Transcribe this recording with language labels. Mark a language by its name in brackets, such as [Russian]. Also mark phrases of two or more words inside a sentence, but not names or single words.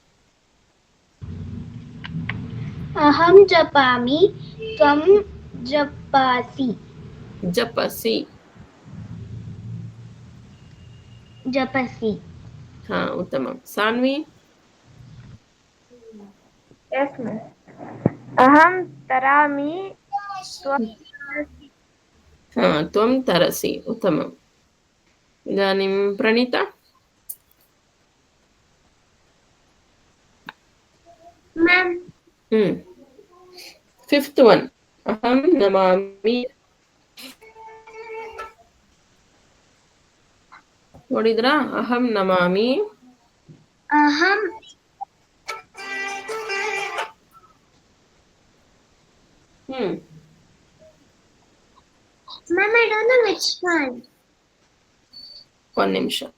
[Sanskrit] ಅಹಂ ಜಪಾಮಿ, ತ್ವಂ ಜಪಾಸಿ. ಜಪಸಿ. ಜಪಸಿ. ಉತ್ತಮ. ಸಾನ್ವಿ? [English] Yes, ma'am. [Sanskrit] अहं तरामि, ತ್ವಂ ತರಸಿ. ಉತ್ತಮ. ಇದಾನಿಂ ಪ್ರಣೀತಾ? [English] ಮ್ಯಾಮ್. fifth one. [Sanskrit] ಅಹಂ ನಮಾಮಿ. [Kannada] ನೋಡಿದ್ರಾ? [Sanskrit] ಅಹಂ ನಮಾಮಿ. ಅಹಂ ಮ್ಯಾಮ್, [English] I don't know which one. [Kannada] ಒಂದ್ ನಿಮಿಷ.